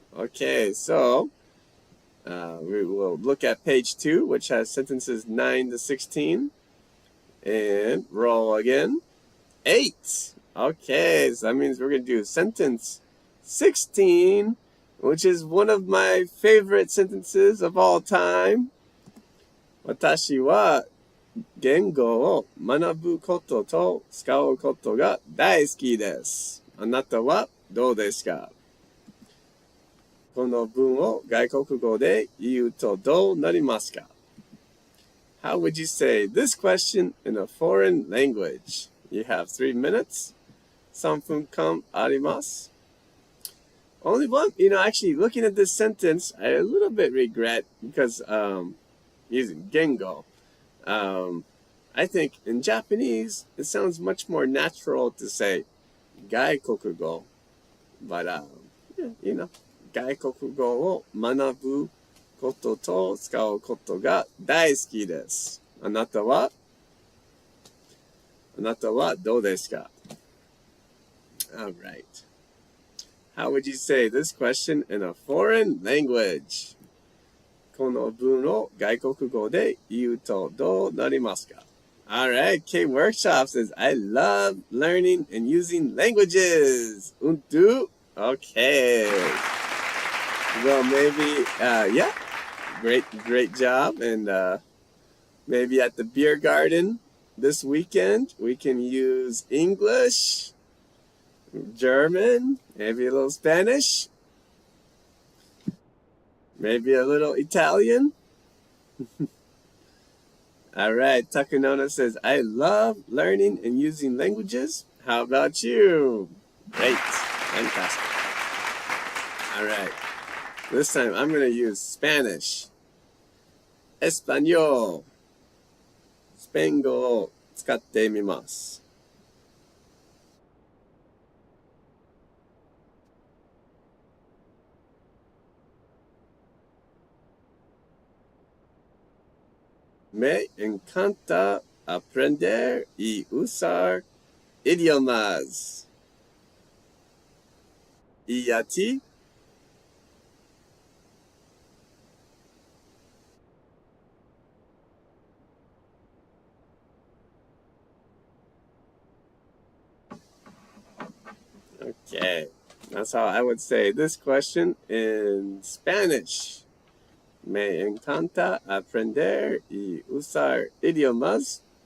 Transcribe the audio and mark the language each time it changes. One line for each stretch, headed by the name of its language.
English: Okay, so we will look at page 2, which has sentences 9 to 16. And roll again. 8. Okay, so that means we're going to do sentence 16, which is one of my favorite sentences of all time.
Japanese: 私は言語を学ぶことと使うことが大好きです。あなたはどうですか？この文を外国語で言うとどうなりますか？
English: How would you say this question in a foreign language? You have 3 minutes.
Japanese: 3分間あります。
English: Only one, actually looking at this sentence, I a little bit regret because using gengo. I think in Japanese, it sounds much more natural to say 外国語. But,
Japanese: 外国語を学ぶことと使うことが大好きです。あなたはどうですか？
English: All right. How would you say this question in a foreign language?
Japanese: この文を外国語で言うとどうなりますか？
English: All right, K Workshop says, I love learning and using languages.
German: Und du?
English: Okay. Well, maybe, yeah, great job. And maybe at the beer garden this weekend, we can use English, German, maybe a little Spanish, maybe a little Italian. All right, Takanona says, I love learning and using languages. How about you? Great, fantastic. All right, this time I'm going to use Spanish.
Spanish: Español.
Japanese: スペイン語を使ってみます。
Spanish: Me encanta aprender y usar idiomas. ¿Y a ti?
English: Okay, that's how I would say this question in Spanish.
Spanish: Me encanta aprender y usar idiomas.